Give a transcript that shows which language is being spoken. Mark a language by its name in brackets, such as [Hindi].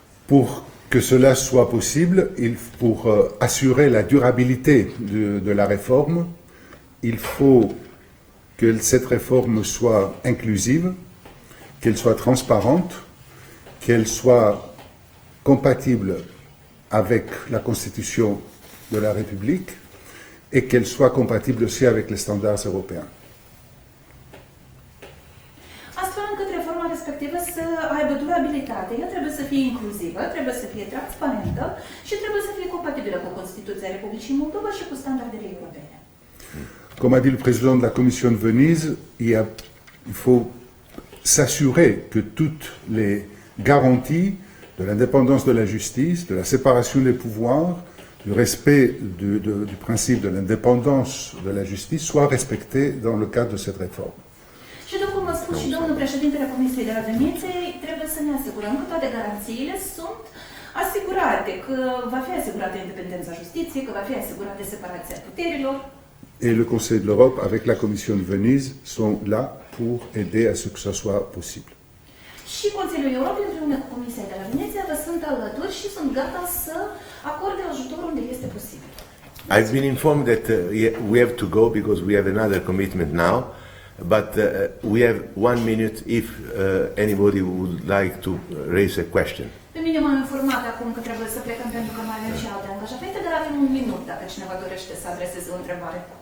[French] Pour que cela soit possible, pour assurer la durabilité de la réforme, il faut que cette réforme soit inclusive, qu'elle soit transparente, qu'elle soit compatible avec la Constitution de la République et qu'elle soit compatible aussi avec les standards européens. [Romanian] Astfel încât reforma respectivă să aibă durabilitate, ea trebuie să fie inclusivă, trebuie să fie transparentă și trebuie să fie compatibilă cu Constituția Republicii Moldova și cu standardele europene. [French] Comme a dit le président de la Commission de Venise, il faut s'assurer que toutes les garanties de l'indépendance de la justice, de la séparation des pouvoirs, du respect du principe de l'indépendance de la justice soient respectées dans le cadre de cette réforme. [Romanian] Și după cum a spus și domnul președintele Comisiei de la Veneție, trebuie să ne asigurăm că toate garanțiile sunt asigurate, că va fi asigurată independența justiției, că va fi asigurată separația puterilor. [French] Et le Conseil de l'Europe, avec la Commission de Venise, sont là pour aider à ce que ça soit possible. [Romanian] Și Consiliul Europei, împreună cu Comisia de la Veneția, vă sunt alături și sunt gata să acorde ajutor unde este posibil. [English] I've been informed that we have to go because we have another commitment now, but we have 1 minute if anybody would like to raise a question. [Romanian] Pe mine m-am informat acum că trebuie să plecăm pentru că mai avem și alte angajamente, dar avem 1 minut dacă cineva dorește să adreseze o întrebare.